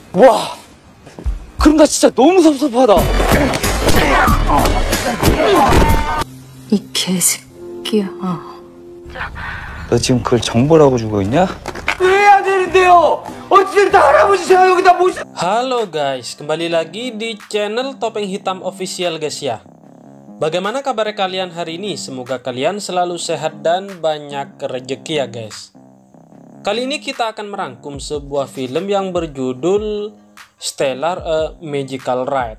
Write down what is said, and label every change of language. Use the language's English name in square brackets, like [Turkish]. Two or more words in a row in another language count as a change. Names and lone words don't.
[Korean] 와, 그럼 나 진짜 너무 섭섭하다. 이 개새끼야. 너 지금 그걸 정보라고 주고 있냐? 왜 해야 되는데요? 어찌됐든 할아버지 제가 여기다 모시... [Indonesian] Halo guys, kembali lagi di channel Topeng Hitam Official guys ya. Bagaimana kabar kalian hari ini? Semoga kalian selalu sehat dan banyak rezeki ya guys. Kali ini kita akan merangkum sebuah film yang berjudul Stellar A Magical Ride.